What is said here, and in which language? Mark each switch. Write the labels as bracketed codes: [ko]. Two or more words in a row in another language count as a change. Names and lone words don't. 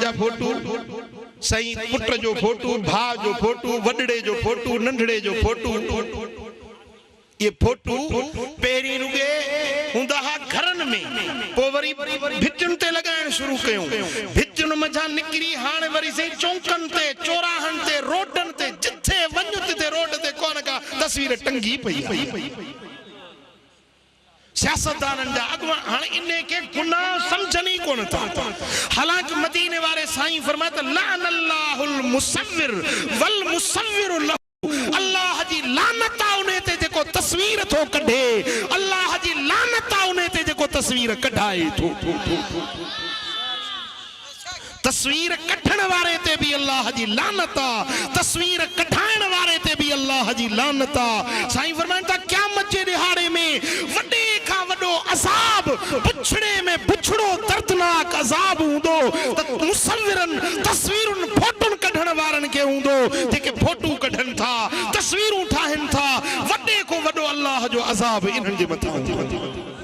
[sd] जा फोटू साईं पुट जो फोटू भाउ जो फोटू वॾड़े जो फोटू नंढड़े जो फोटू ये फोटू पहिरीं रुॻे हूंदा हुआ घरनि में पोइ वरी भितियुनि ते लॻाइण शुरू कयूं भितियुनि मथां निकिरी हाणे वरी साईं चौंकनि ते चौराहनि ते रोडनि ते जिथे वञु तिथे रोड ते कोन का तस्वीर टंगी पई सियासतदाननि जा अॻवान हाणे इन खे गुनाह सम्झनि ई कोन था हालांकि मदीने वारे साईं फरमाए त [ar] لعن الله المصور والمصور له [sd] अल्लाह जी लानत आहे उन ते जेको तस्वीर थो कढे अल्लाह जी लानत आहे उन ते जेको तस्वीर कढाए थो तस्वीर कढण वारे ते भी अल्लाह जी लानत आहे तस्वीर कढाइण वारे ते भी अल्लाह जी लानत आहे साईं फरमाइनि था क़यामत जे ॾिहाड़े में वॾे खां वॾो अज़ाब पुछड़े में पुछड़ो दर्दनाक अज़ाब हूंदो त मुसव्विरनि तस्वीरुनि फोटुनि कढण वारनि खे हूंदो जेके फोटू कढनि था तस्वीरूं ठाहिनि था वॾे खां वॾो अल्लाह जो अज़ाब इन्हनि जे मथां हूंदो